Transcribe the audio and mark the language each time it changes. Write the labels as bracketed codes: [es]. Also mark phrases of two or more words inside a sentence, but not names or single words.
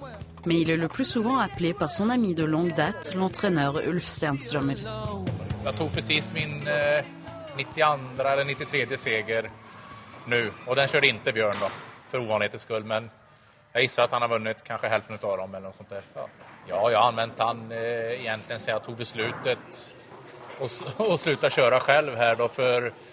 [fr] Mais il est le plus souvent appelé par son ami de longue date, l'entraîneur Ulf Sternströmer. [sv] Jag tog precis min 92 eller 93 seger nu. Och den körde inte Björn då, för ovanlighetens skull. Men jag gissar att han har vunnit kanske hälften av dem eller något sånt där. Ja, jag har använt han egentligen sedan jag tog beslutet och sluta köra själv här då.